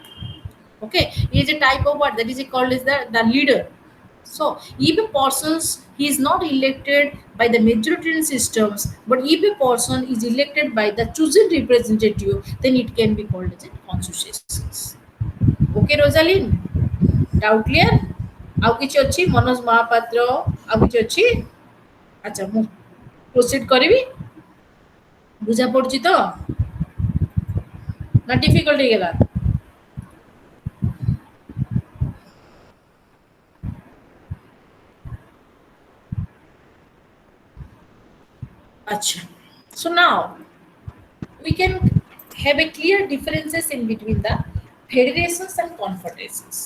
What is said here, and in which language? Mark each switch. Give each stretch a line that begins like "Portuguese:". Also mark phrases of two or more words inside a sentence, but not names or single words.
English: Okay, he is a type of what that is called as the leader. So if a person he is not elected by the majoritarian systems, but if a person is elected by the chosen representative, then it can be called as a constitutions. Okay, Rosalind, doubt clear?
Odia: ଆଉ କିଛି ଅଛି ମନୋଜ ମହାପାତ୍ର, ଆଉ କିଛି ଅଛି? ଆଚ୍ଛା, ମୁଁ ପ୍ରୋସିଡ୍ କରିବି? ବୁଝା ପଡୁଛି ତ ନା ଡିଫିକଲ୍ଟ ହେଇଗଲା? Acha.
English: So now we can have a clear differences in between the federations and confederations.